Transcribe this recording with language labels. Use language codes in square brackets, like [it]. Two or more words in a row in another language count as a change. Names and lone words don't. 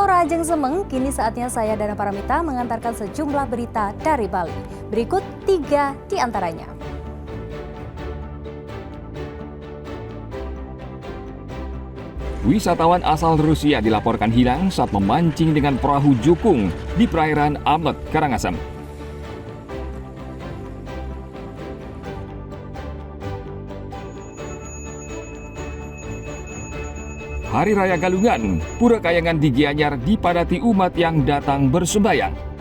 [ban] Wilujeng Semeng, [id] kini saatnya saya Dana Paramita mengantarkan sejumlah berita dari Bali. Berikut 3 di antaranya. Wisatawan asal Rusia dilaporkan hilang saat memancing dengan perahu jukung di perairan Amet, Karangasem. Hari Raya Galungan, Pura Kayangan di Gianyar dipadati umat yang datang bersembahyang.